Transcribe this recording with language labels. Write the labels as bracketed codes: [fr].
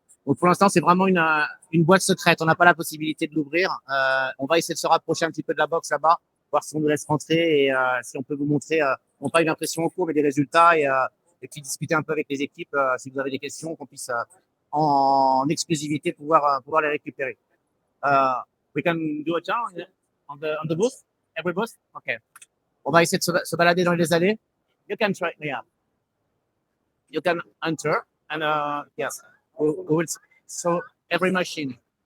[fr] Donc pour l'instant, c'est vraiment une boîte secrète. On n'a pas la possibilité de l'ouvrir. On va essayer de se rapprocher un petit peu de la box là-bas, voir si on nous laisse rentrer et si on peut vous montrer, non pas une impression en cours, mais des résultats et puis discuter un peu avec les équipes si vous avez des questions, qu'on puisse en exclusivité pouvoir les récupérer. [en] We can do a tour on the booth, every booth. Okay. [fr] On va essayer de se balader dans les allées. [en] You can try, yeah. You can enter and yes. So every machine.